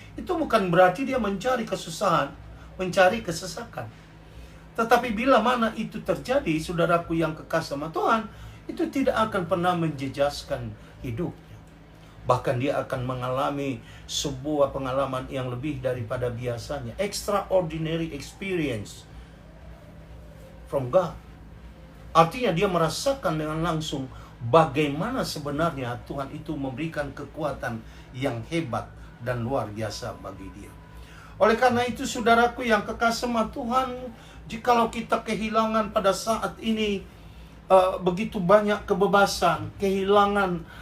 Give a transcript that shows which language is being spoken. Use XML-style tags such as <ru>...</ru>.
<id>Itu bukan berarti dia mencari kesusahan, mencari kesesakan. Tetapi bila mana itu terjadi, saudaraku yang kekasih sama Tuhan, itu tidak akan pernah menjejaskan hidupnya. Bahkan dia akan mengalami sebuah pengalaman yang lebih daripada biasanya.</id> <en>Extraordinary experience from God.</en> <id>Artinya dia merasakan dengan langsung bagaimana sebenarnya Tuhan itu memberikan kekuatan yang hebat dan luar biasa bagi dia. Oleh karena itu, saudaraku yang kekasih sama Tuhan, jikalau kita kehilangan pada saat ini begitu banyak kebebasan, kehilangan</id>